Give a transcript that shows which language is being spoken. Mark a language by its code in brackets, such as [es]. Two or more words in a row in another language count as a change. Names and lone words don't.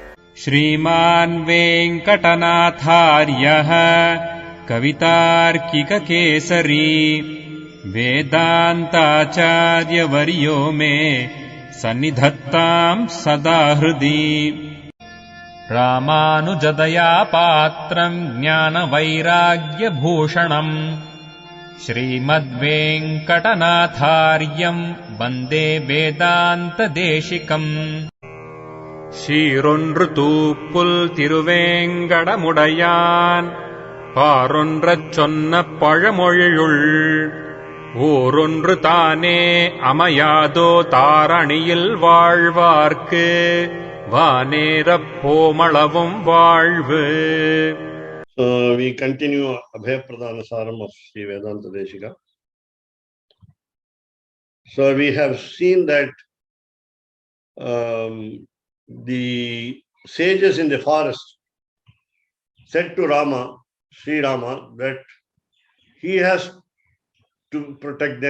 [sa] श्रीमान् वेङ्कटनाथार्यः कवितार्किककेसरी वेदान्ताचार्यवर्यो मे सन्निधत्ताम् सदा हृदि रामानुजदया पात्रम् ज्ञानवैराग्यभूषणम् श्रीमद्वेङ्कटनाथार्यम् वन्दे [ta] वेदान्तदेशिकम् சீரொன்று தூப்புல் திருவேங்கடமுடையான் பாரொன்றச் சொன்ன பழமொழியுள் ஊரொன்று தானே அமையாதோ தாரணியில் வாழ்வார்க்கு வானேரப் போமளவும் வாழ்வு. [en] So we continue Abhaya Pradana Saram of Sri Vedanta Deshika. So we have seen that the sages in the forest said to Rama, Sri Rama, that he has to protect them.